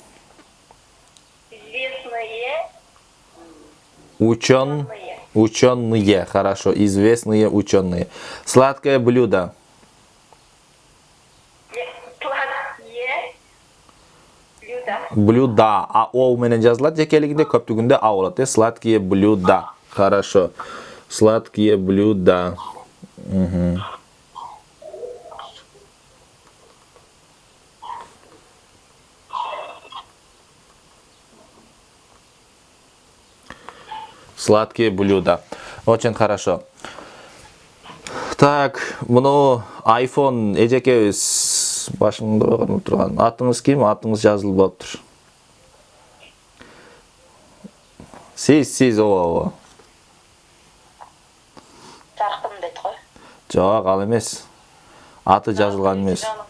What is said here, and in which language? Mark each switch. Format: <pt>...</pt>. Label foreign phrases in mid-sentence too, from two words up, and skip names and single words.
<ru>Известные Ученые. Хорошо. Известные ученые. Сладкое блюдо. сладкие блюда. Блюда.</ru> <ky>О менен жазылат жекелигинде, көптүгүндө а болот.</ky> <ru>Сладкие блюда. Хорошо. Сладкие блюда. Сладкие блюда. Очень хорошо. Так,</ru> <ky>муну iPhone эжекебиз башыңда ойгонуп турган. Атыңыз ким? Атыңыз жазылып болуптур. Сиз ооба. Жаркын дейт го. Жок, ал эмес. Аты жазылган эмес.</ky>